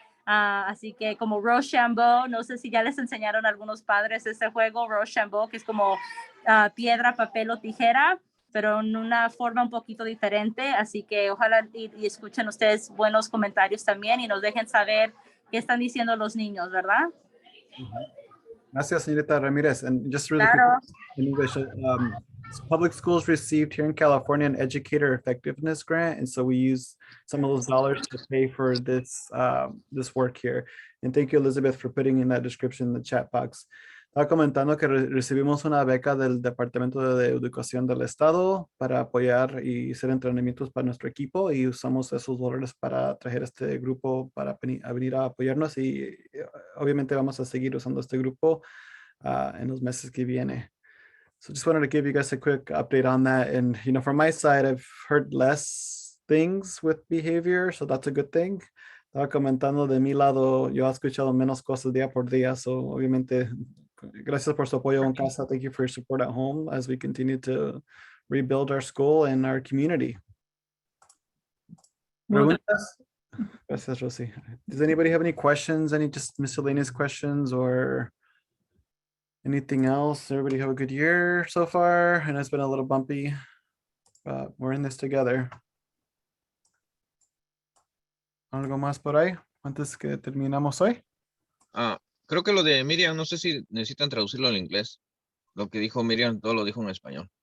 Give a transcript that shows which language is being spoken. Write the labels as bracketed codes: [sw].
[es] Así que como Rochambeau, no sé si ya les enseñaron a algunos padres ese juego, Rochambeau, que es como piedra, papel o tijera, pero en una forma un poquito diferente. Así que ojalá y escuchen ustedes buenos comentarios también y nos dejen saber qué están diciendo los niños, ¿verdad? Gracias, señorita Ramirez. [en] And just really [es] Claro. [en] quick in English, public schools received here in California an educator effectiveness grant, and so we use some of those dollars to pay for this this work here. And thank you, Elizabeth, for putting in that description in the chat box. [es] Estaba comentando que recibimos una beca del Departamento de Educación del Estado para apoyar y hacer entrenamientos para nuestro equipo y usamos esos dólares para traer este grupo para venir a apoyarnos y obviamente vamos a seguir usando este grupo en los meses que viene. [en] So just wanted to give you guys a quick update on that. And, you know, from my side, I've heard less things with behavior, so that's a good thing. [es] Estaba comentando de mi lado, yo he escuchado menos cosas día por día, so obviamente, gracias por su apoyo en casa. [en] Thank you for your support at home as we continue to rebuild our school and our community. [es] Preguntas? Gracias, [en] Rosie. Does anybody have any questions, any just miscellaneous questions or anything else? Everybody have a good year so far? And it's been a little bumpy, but we're in this together. [es] ¿Algo más por ahí antes que terminamos hoy? Creo que lo de Miriam, no sé si necesitan traducirlo al inglés. Lo que dijo Miriam, todo lo dijo en español.